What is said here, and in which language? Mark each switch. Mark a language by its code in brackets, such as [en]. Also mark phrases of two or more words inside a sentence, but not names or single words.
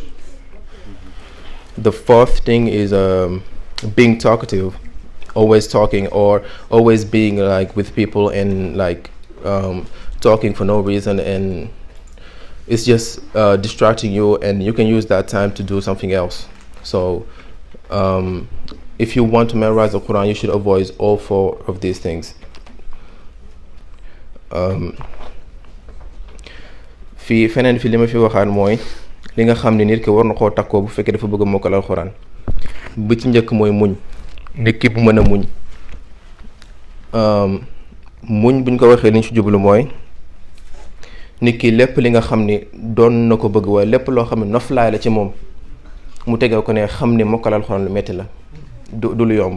[en] The fourth thing is being talkative, always talking or always being like with people and like talking for no reason, and it's just distracting you, and you can use that time to do something else. So if you want to memorize the Quran, you should avoid all four of these things. [wo] Fii feneen fi li ma fi waxaat mooy li nga xam ne nit ki war na koo takkoo bu fekkee dafa bëgg a mokkal alxuraan. Bu ci njëkk mooy muñ. Nit ki bu mën a muñ. Muñ buñ ko waxee li ñu ci jublu mooy nit ki lépp li nga xam ni doon na ko bëgg waaye lépp loo xam ne noflaay la ci moom mu tegee ko ne xam ne mokkal alxuraan lu metti la du lu yomb.